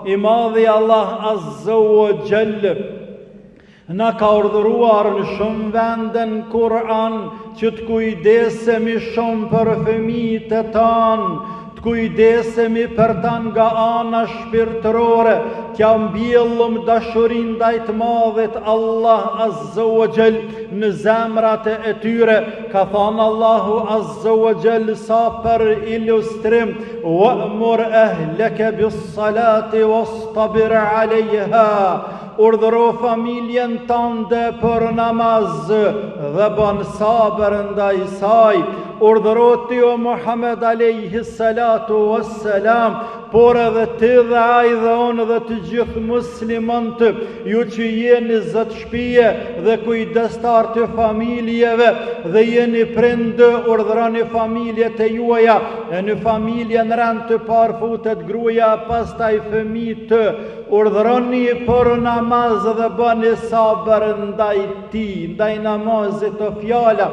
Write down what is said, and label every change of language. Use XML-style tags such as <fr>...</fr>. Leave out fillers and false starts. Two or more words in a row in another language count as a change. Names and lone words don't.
<sq>I madhi Allah</sq> <ar>عز وجل</ar> <sq>na ka urdhëruar në shumë vende në Kur'an që të kujdesemi shumë për fëmijët e tanë, të kujdesemi për ta nga ana shpirtërore, t'ja mbjellëm dashurinë ndaj të madhit Allah</sq> <ar>عز وجل</ar> <sq>në zemrat e tyre. Ka thënë Allahu</sq> <ar>عز وجل</ar> <sq>sa për ilustrim:</sq> <ar>"وأمر أهلك بالصلاة واصطبر عليها",</ar> <sq>urdhëro familjen tënde për namaz dhe bën sabër ndaj saj. Urdhëro ti o Muhammed</sq> <ar>عليه الصلاة والسلام,</ar> <sq>por edhe ti dhe ai dhe unë dhe të gjithë muslimanët, ju që jeni zot shtëpie dhe kujdestar të familjeve dhe jeni prind, urdhëroni familjet e juaja, e në familjen rand të parë futet gruaja, pastaj fëmijët, urdhëroni për namaz dhe bëni sabër ndaj tij, ndaj namazit o fjala.</sq>